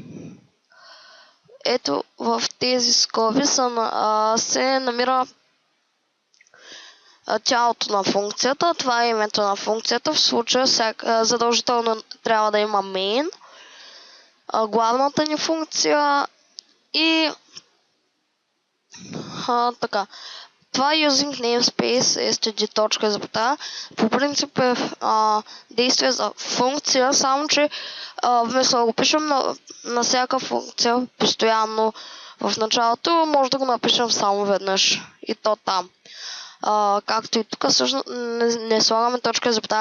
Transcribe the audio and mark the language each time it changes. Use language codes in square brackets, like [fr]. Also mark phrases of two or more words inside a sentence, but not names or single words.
[bg] Ето в тези скоби се намира тялото на функцията. Това е името на функцията. В случая задължително трябва да има main, главната ни функция и така. Това [en] using namespace std [bg] точка и запетая по принцип е действие за функция, само че вместо да го пишем на всяка функция постоянно в началото, може да го напишем само веднъж и то там. Както и тук също не слагаме точка и запетая.